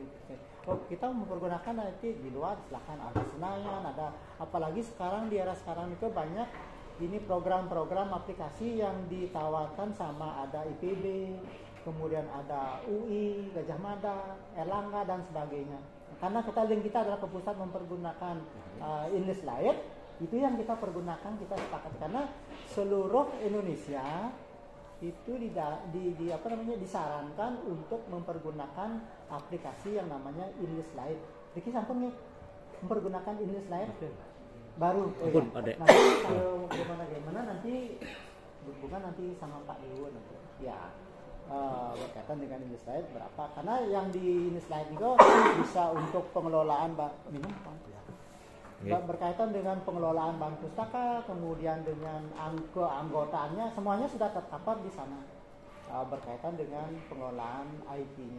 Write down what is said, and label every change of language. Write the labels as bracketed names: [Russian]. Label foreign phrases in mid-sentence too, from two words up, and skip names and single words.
[Indonesian] Kita mempergunakan IT di luar, silahkan, ada Senayan, ada, apalagi sekarang di era sekarang itu banyak ini program-program aplikasi yang ditawarkan sama ada IPB, kemudian ada UI, Gajah Mada, Erlangga dan sebagainya. Karena link kita adalah ke pusat mempergunakan InDesign, itu yang kita pergunakan, kita sepakat, karena seluruh Indonesia itu disarankan untuk mempergunakan aplikasi yang namanya InDesign. [Balinese] Riki sampun [Indonesian] nih mempergunakan InDesign baru. Nanti kalau gimana nanti berhubungan nanti sama Pak Dewo nanti. Ya. Berkaitan dengan InDesign berapa, karena yang di InDesign itu bisa untuk pengelolaan berkaitan dengan pengelolaan bahan pustaka, kemudian dengan keanggotaannya, semuanya sudah tercover di sana, berkaitan dengan pengelolaan IT-nya.